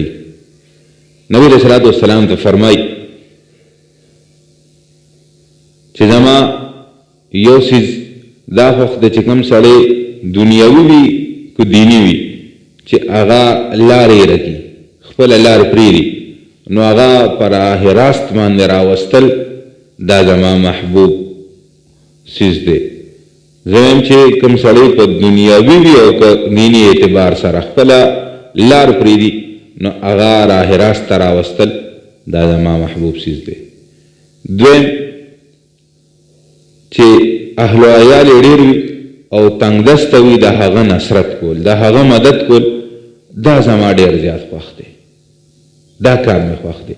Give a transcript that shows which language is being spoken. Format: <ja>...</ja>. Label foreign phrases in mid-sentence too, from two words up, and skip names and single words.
<ps>نبی</ps> <ar>علیه الصلاۃ والسلام</ar> <ps>ته فرمایي چې زما یو څیز دا خوښ دی چې کوم سړی دنیاوي وي که دیني وي چې هغه لارې رکي، خپله لارې پرېږدي، نو هغه په</ps> <fa>راه راست</fa> <ps>باندې راوستل دا زما محبوب څیز دی. زه وایم چې کوم سړی په دنیاوي وي او که دیني اعتبار سره خپله لار پرېږدي نو هغه</ps> <fa>راه راست</fa> <ps>ته راوستل دا زما محبوب څیز دی. دویم چې اهل و عیال یې ډېر وي او تنګ دسته وي د هغه نصرت کول، د هغه مدد کول، دا زما ډېر زیات خوښ دی، دا کار مې خوښ دی.</ps>